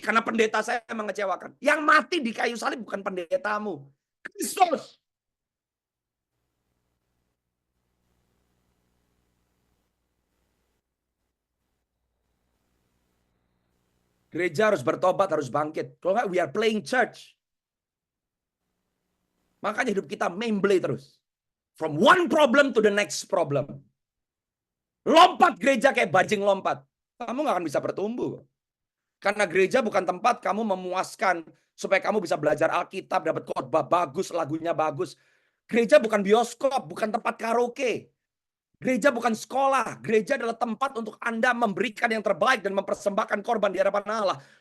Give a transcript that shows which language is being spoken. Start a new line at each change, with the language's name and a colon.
Indonesian: Karena pendeta saya mengecewakan. Yang mati di kayu salib bukan pendetamu. Kristus. Gereja harus bertobat, harus bangkit. Kalau nggak,
English: we are playing church.
Indonesian: Makanya hidup kita memble terus.
English: From one problem to the next problem.
Indonesian: Lompat gereja kayak bajing lompat. Kamu nggak akan bisa bertumbuh. Karena gereja bukan tempat kamu memuaskan supaya kamu bisa belajar Alkitab, dapat khotbah bagus, lagunya bagus. Gereja bukan bioskop, bukan tempat karaoke. Gereja bukan sekolah. Gereja adalah tempat untuk Anda memberikan yang terbaik dan mempersembahkan korban di hadapan Allah.